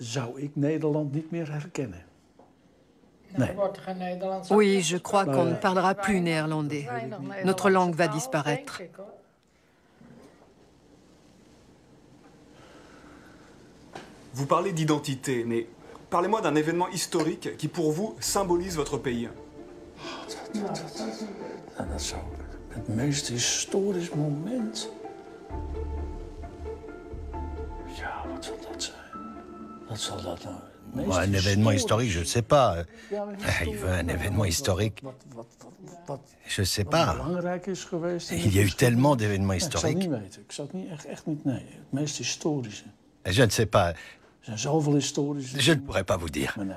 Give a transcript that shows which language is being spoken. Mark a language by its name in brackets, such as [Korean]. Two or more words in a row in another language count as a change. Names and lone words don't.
[French] Oui, je crois qu'on ne parlera plus néerlandais. Notre langue va disparaître. Vous parlez d'identité, mais parlez-moi d'un événement historique qui, pour vous, symbolise votre pays. [Dutch] Dat zou het meest historisch moment. Ja, wat zal dat zijn? Wat zal dat nou? [French] Un événement historique, je ne sais pas. Il veut un événement historique. Je ne sais pas. Il y a eu tellement d'événements historiques. Je ne sais pas. Je ne pourrais pas vous dire.